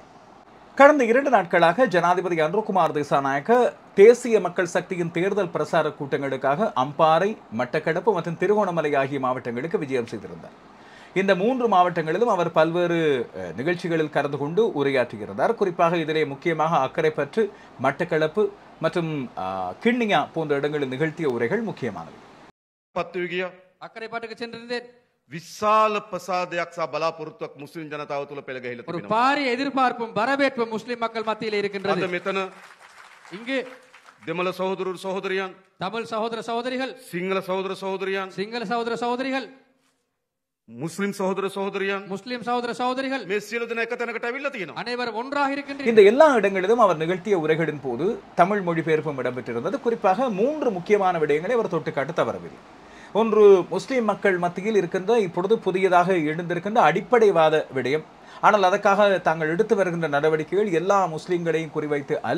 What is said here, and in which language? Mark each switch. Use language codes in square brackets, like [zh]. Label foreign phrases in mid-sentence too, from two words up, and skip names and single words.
[ta] கடந்த 2 நாட்களாக ஜனாதிபதி அன்ருகுமார் திசாநாயக்க தேசிய மக்கள் சக்தியின் தேர்தல் பிரசார கூட்டங்களுக்காக அம்பாறை, மட்டக்களப்பு மற்றும் திருகோணமலை ஆகிய மாவட்டங்களுக்கு விஜயம் செய்திருந்தார். இந்த 3 மாவட்டங்களிலும் அவர் பல்வேறு நிகழ்ச்சிகளில் கலந்து கொண்டு உரையாற்றியிருந்தார். குறிப்பாக இதிலே முக்கியமாக அக்கரைப்பற்று, மட்டக்களப்பு மற்றும் கிண்ணியா போன்ற இடங்களில் நிகழ்த்திய உரைகள் முக்கியமானவை. அக்கரைப்பட்டுக்கு சென்றிருந்தேன். [si] විශාල ප්‍රසාදයක් සහ බලාපොරොත්තුවක් මුස්ලිම් ජනතාව තුළ පෙළගැහිලා [ta] ஒரு [si] තිබෙනවා. [ta] பாரிய எதிர்பார்ப்பும் வரவேற்பும் முஸ்லிம் மக்கள் மத்தியில் இருக்கின்றது. [si] අද මෙතන [ta] இங்கு [si] දෙමළ සහෝදරු සහෝදරියන්, [ta] தமிழ் சகோதர சகோதரிகள், [si] සිංහල සහෝදර සහෝදරියන්, [ta] சிங்கள சகோதர சகோதரிகள், [si] මුස්ලිම් සහෝදර සහෝදරියන් [ta] முஸ்லிம் சகோதர சகோதரிகள் [si] මේ සියලු දෙනා එක තැනකට ඇවිල්ලා තියෙනවා. [ta] அனைவரும் ஒன்றாக இருக்கின்றனர். இந்த எல்லா இடங்களிலும் அவர் நிகழ்த்திய உரைகளின் போது தமிழ் மொழிபெயர்ப்பும் இடம்பெற்றிருந்தது. குறிப்பாக 3 முக்கியமான விடயங்களை அவர் தொட்டுக்காட்ட தவறவில்லை. ஒன்று, முஸ்லிம் மக்கள் மத்தியில் இருக்கின்ற இப்பொழுது புதியதாக எழுந்திருக்கின்ற அடிப்படைவாத விடயம். ஆனால் அதற்காக தாங்கள் எடுத்து வருகின்ற நடவடிக்கைகள் எல்லா முஸ்லிம்களையும் குறிவைத்து அல்ல.